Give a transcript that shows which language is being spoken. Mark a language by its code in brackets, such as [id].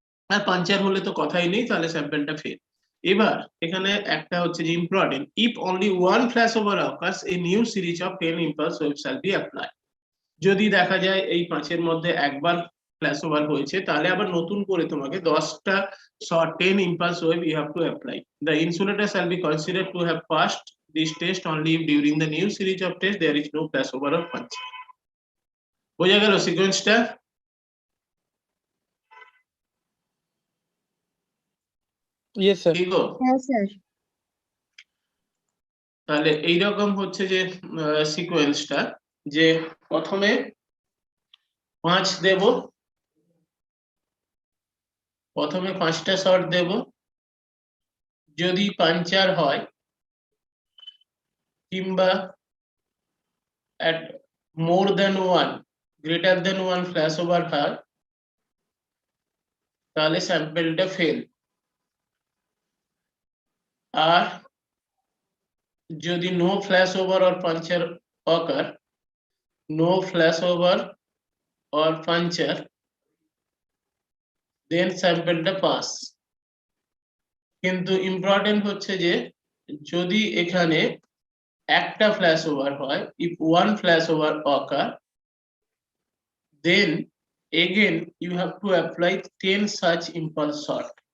[bn] আর puncture হলে তো কথাই নেই, তাহলে স্যাম্পলটা ফেল। এবার এখানে একটা হচ্ছে যে important, [en] If only one flashover occurs a new series of 10 impulse waves shall be applied। [bn] যদি দেখা যায় এই 5-এর মধ্যে একবার ফ্ল্যাশওভার হয়েছে, তাহলে আবার নতুন করে তোমাকে 10টা 10 [en] impulse wave you have to apply. The insulator shall be considered to have passed this test only if during the new series of tests there is no flashover or puncture। [bn] বোঝা গেল সিকোয়েন্সটা? [en] Yes, sir. [bn] ঠিক গো? [en] Yes, sir. [bn] তাহলে এইরকম হচ্ছে যে সিকোয়েন্সটা, যে প্রথমে 5 দেব, প্রথমে 5টা শট দেব, যদি পাঞ্চার হয় কিংবা [en] at more than one greater than one flashover [bn] হয় তাহলে স্যাম্পেলটা ফেল। আর যদি [en] no flashover or puncture occur, no flashover or puncture, then [bn] স্যাম্পেলটা pass. কিন্তু ইম্পর্টেন্ট হচ্ছে যে যদি এখানে একটা ফ্ল্যাশ ওভার হয়, [en] if one flash over occur, then again you have to apply 10 such impulse shot।